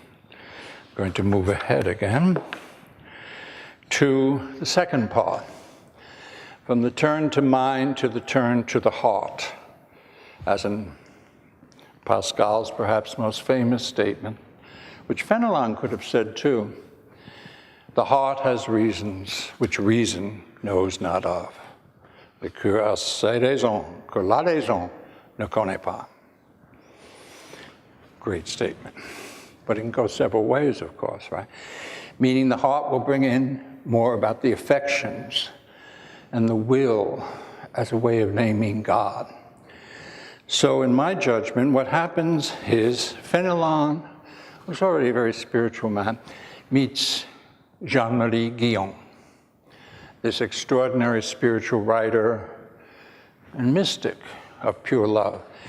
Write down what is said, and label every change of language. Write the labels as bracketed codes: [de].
[en] I'm going to move ahead again to the second part, from the turn to mind to the turn to the heart, as in Pascal's perhaps most famous statement, which Fénelon could have said too. The heart has reasons which reason knows not of. [fr] Le cœur a ses raisons que la raison ne connaît pas. [en] Great statement. But it can go several ways, of course, right? Meaning the heart will bring in more about the affections and the will as a way of naming God. So in my judgment, what happens is Fénelon, who's already a very spiritual man, meets Jean-Marie Guyon, this extraordinary spiritual writer and mystic of pure love.